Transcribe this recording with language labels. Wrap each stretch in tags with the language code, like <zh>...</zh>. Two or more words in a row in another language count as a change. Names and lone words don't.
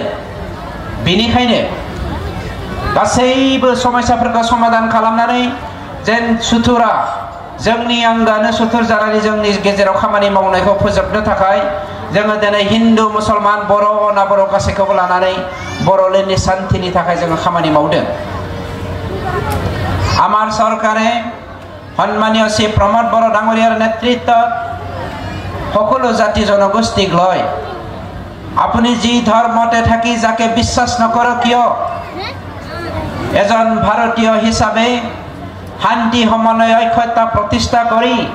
<brx>बेनिखायनो गासैबो समस्याफोरखौ समाधान खालामनानै जेन सुथुरा जोंनि आंगानो सुथुर जानानै जोंनि गेजेराव खामानि मावनायखौ फोजोबनो थाखाय जोङो दिनै हिन्दु मुसलमान बर' अना बर' गासैखौबो लानानै बर'लेण्डनि शान्तिनि थाखाय जोङो खामानि मावदों।</brx> <as>আমার সরকারে সন্মানীয় শ্রী প্রমোদ বড় ডাঙরিয়ার নেতৃত্বত সকলো জাতি জনগোষ্ঠীক লয় আপুনি যি ধর্মতে থাকি যাকে বিশ্বাস নকৰক কিয় এজন ভারতীয় হিসাবে শান্তি সমন্বয় ঐক্যতা প্ৰতিষ্ঠা কৰি</as>